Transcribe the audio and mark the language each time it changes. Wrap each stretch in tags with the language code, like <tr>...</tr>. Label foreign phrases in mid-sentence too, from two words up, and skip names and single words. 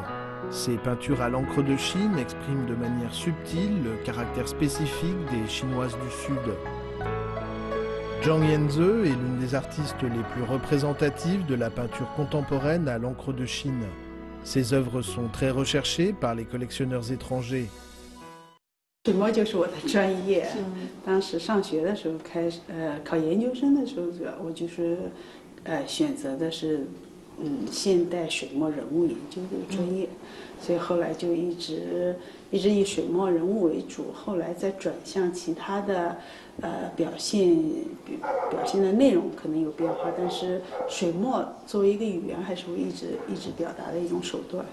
<fr>Ses peintures à l'encre de Chine expriment de manière subtile le caractère spécifique des Chinoises du Sud. Zhang Yanze est l'une des artistes les plus représentatives de la peinture contemporaine à l'encre de Chine. Ses œuvres sont très recherchées par les collectionneurs étrangers.</fr> <zh>水墨就是我的专业。当时上学的时候考研究生的时候，我就是选择的是现代水墨人物研究这个专业，所以后来就一直以水墨人物为主，后来再转向其他的表现的内容可能有变化，但是水墨作为一个语言，还是我一直表达的一种手段。</zh>